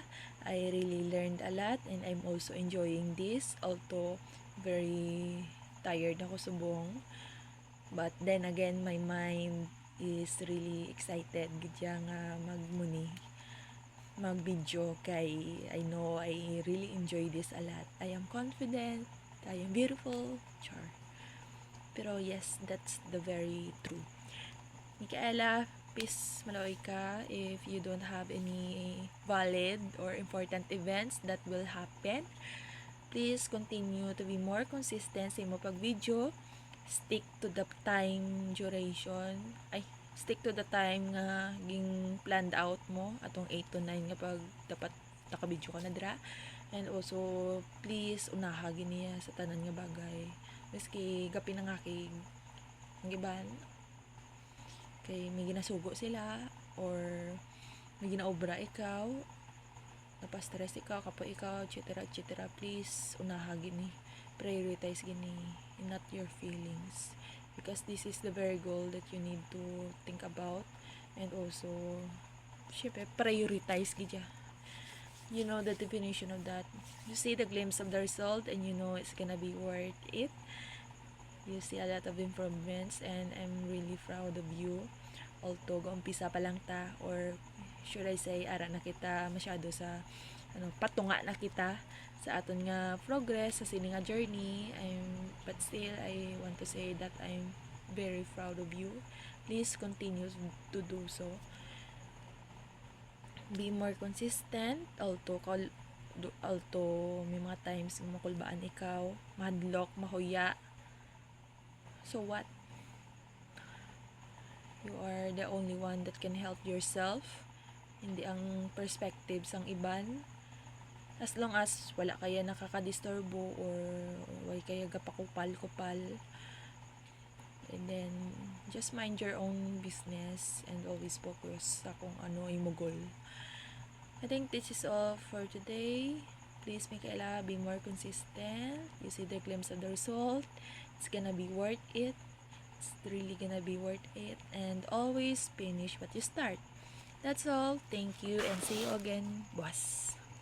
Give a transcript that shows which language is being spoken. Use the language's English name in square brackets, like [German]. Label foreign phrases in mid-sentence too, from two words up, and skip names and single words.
[English] I really learned a lot and I'm also enjoying this, although very tired [Hiligaynon] ako subong. [English] But then again, my mind is really excited [Hiligaynon] gidya nga mag-video kay [English] I know I really enjoy this a lot. I am confident, I am beautiful, char. Pero yes, that's the very true. Micaela, please [Hiligaynon] malaway ka [English] if you don't have any valid or important events that will happen. Please continue to be more consistent [Hiligaynon] sa imo pag-video. [English] Stick to the time duration. Stick to the time [Hiligaynon] nga ging [English] planned out [Hiligaynon] mo atong 8 to 9 nga pag dapat nakabidyo ka na dira. [English] And also please [Hiligaynon] unaha giniya sa tanan nga bagay. Miski gapi na nga kay ang iban kay may ginasugo sila or may ginaobra ikaw, napastress ikaw, kapo ikaw, etc. etc. Please unaha gini, prioritize gini, [English] not your feelings, because this is the very goal that you need to think about. And also syempre prioritize gidya. You know the definition of that. You see the glimpse of the result and you know it's gonna be worth it. You see a lot of improvements and I'm really proud of you. [Hiligaynon] Although umpisa pa lang ta, [English] or should I say [Hiligaynon] ara na kita masyado sa patunga na kita sa aton nga progress sa sini nga journey. [English] But still I want to say that I'm very proud of you. Please continue to do so. Be more consistent, although [Hiligaynon] may mga times makulbaan ikaw, mahadlok, mahuya. [English] So what? You are the only one that can help yourself. [Hiligaynon] Hindi ang perspectives ang iban. [English] As long as [Hiligaynon] wala kaya nakakadisturbo or wala kaya gapakupal-kupal, [English] and then just mind your own business and always focus [Hiligaynon] sa kung ano imo [English] goal. I think this is all for today. Please, Micaela, be more consistent. You see the glimpse of the result. It's gonna be worth it. It's really gonna be worth it. And always finish what you start. That's all. Thank you and see you again, boss.